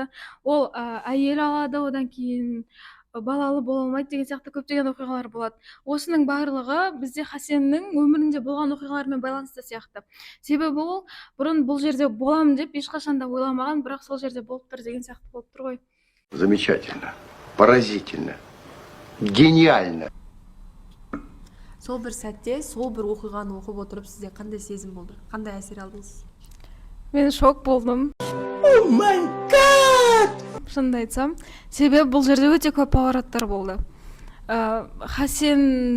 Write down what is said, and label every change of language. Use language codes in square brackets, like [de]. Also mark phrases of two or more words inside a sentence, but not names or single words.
[kk] Ол әйел алады, одан кейін балалы бола алмайды деген сияқты көптеген оқиғалар болады. Осының барлығы бізде Хасеннің өмірінде болған оқиғалармен байланысты сияқты. Себебі ол бұрын бұл жерде боламын деп ешқашан да ойламаған, бірақ сол жерде болып тұр деген сияқты болып тұр ғой. [ru] Замечательно, поразительно, гениально. [kk] Сол бір сәтте, сол бір оқиғаны оқып отырып, сізде қандай сезім болды? Қандай әсер алдыңыз? Мен шок болдым. [en] Oh my God! [kk] Шынымды айтсам, себебі бұл жерде өте көп повороттар болды.